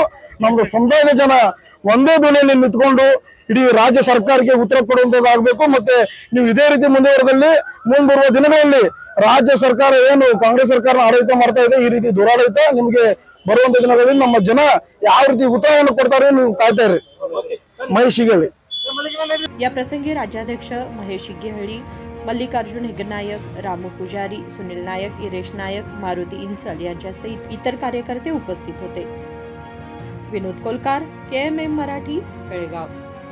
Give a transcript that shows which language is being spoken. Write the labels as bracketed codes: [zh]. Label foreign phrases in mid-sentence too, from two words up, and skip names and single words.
[kn] ನಮ್ದು ಸಮುದಾಯದ ಜನ ಒಂದೇ ಧ್ವನಿಯಲ್ಲಿ ನಿಂತ್ಕೊಂಡು ಇಡೀ ರಾಜ್ಯ ಸರ್ಕಾರಕ್ಕೆ ಉತ್ತರ ಕೊಡುವಂತದ್ದಾಗಬೇಕು। ಮತ್ತೆ ನೀವು ಇದೇ ರೀತಿ ಮುಂದುವರೆದಲ್ಲಿ ಮುಂಬರುವ ದಿನಗಳಲ್ಲಿ ರಾಜ್ಯ ಸರ್ಕಾರ ಏನು ಕಾಂಗ್ರೆಸ್ ಸರ್ಕಾರ ಆಡಳಿತ ಮಾಡ್ತಾ ಇದೆ, ಈ ರೀತಿ ದುರಾಡಳಿತ ನಿಮಗೆ ಬರುವಂತ ದಿನಗಳಲ್ಲಿ ನಮ್ಮ ಜನ ಯಾವ ರೀತಿ ಉತ್ತರವನ್ನು ಕೊಡ್ತಾರೆ ನೀವು ಕಾಯ್ತಾ ಇರಿ। ಮಹೇಶ್ ಶಿಗ್ಗೆಹಳ್ಳಿ। [mr] या प्रसंगी राज्याध्यक्ष महेश शिग्गेहळ्ಳಿ, मल्लिकार्जुन हेगनायक, रामू पुजारी, सुनील नायक, इरेश नायक, मारुती इंचल यांच्यासहित इतर कार्यकर्ते उपस्थित होते। विनोद कोलकार, KMM मराठी, बेळगाव।